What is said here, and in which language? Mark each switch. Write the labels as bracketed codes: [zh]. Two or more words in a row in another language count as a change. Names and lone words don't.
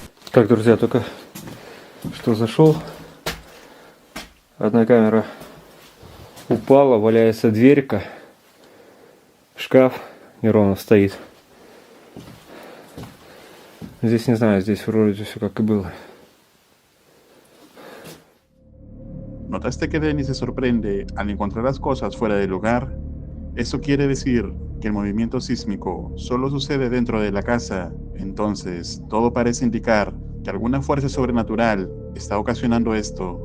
[ru] Так, друзья, только что зашел. Одна камера упала, валяется дверька. Шкаф неровно стоит. Здесь не знаю, здесь вроде все как и было. [es] ¿Notaste que Dennis se sorprende al encontrar las cosas fuera del lugar? Eso quiere decir que el movimiento sísmico solo sucede dentro de la casa, entonces todo parece indicar que alguna fuerza sobrenatural está ocasionando esto.